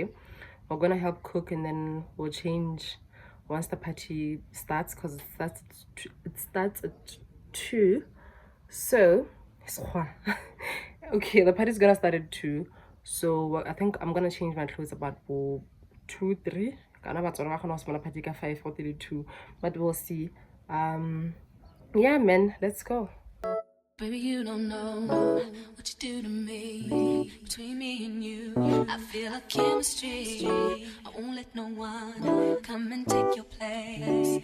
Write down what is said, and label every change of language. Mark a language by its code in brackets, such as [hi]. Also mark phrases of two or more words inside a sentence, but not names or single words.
[en] We're gonna help cook and then we'll change once the party starts, because it starts at 2. So okay, the party's gonna start at 2. So I think I'm gonna change my clothes about 2-3. [tn] Kana batswana ba gona go smola party ka 5 or 32, [en] but we'll see. Yeah, man, let's go. Baby, you don't know what you do to me. Between me and you, I feel a chemistry. I won't let no one come and take your place.